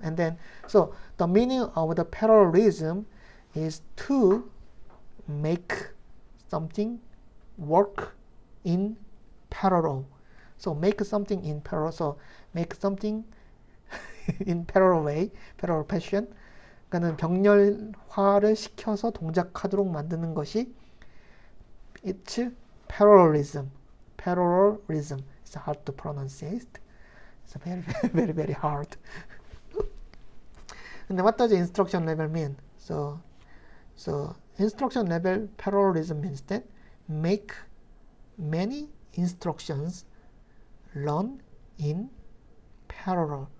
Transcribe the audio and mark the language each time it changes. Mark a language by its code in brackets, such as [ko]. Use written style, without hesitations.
[en] And then so the meaning of the parallelism is to make something work in parallel. So make something in parallel. So make something in parallel way, parallel fashion. [ko] 그러니까는 병렬화를 시켜서 동작하도록 만드는 것이 [en] it's parallelism. Parallelism. It's hard to pronounce it. It's very hard. And what does instruction level mean? So instruction level parallelism means that make many instructions run in parallel.